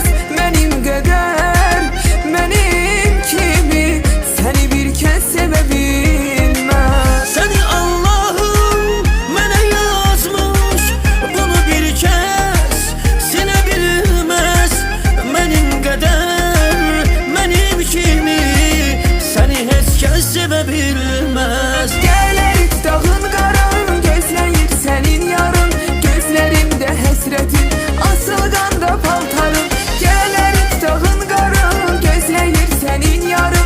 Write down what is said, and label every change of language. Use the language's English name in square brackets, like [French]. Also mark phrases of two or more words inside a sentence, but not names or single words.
[Turkish] Benim kadar, benim kimi seni bir kez sevebilmez. Seni Allah'ım mənə yazmış, bunu bir kez silebilmez. Benim kadar, benim kimi seni [Azerbaijani] heç kəs sevə bilməz. Gəlir dağın qaran, gözləyir sənin yarın. Gözlərimdə həsrətin, asılqanda paltarın. Gəlir dağın qaran, gözləyir sənin yarın.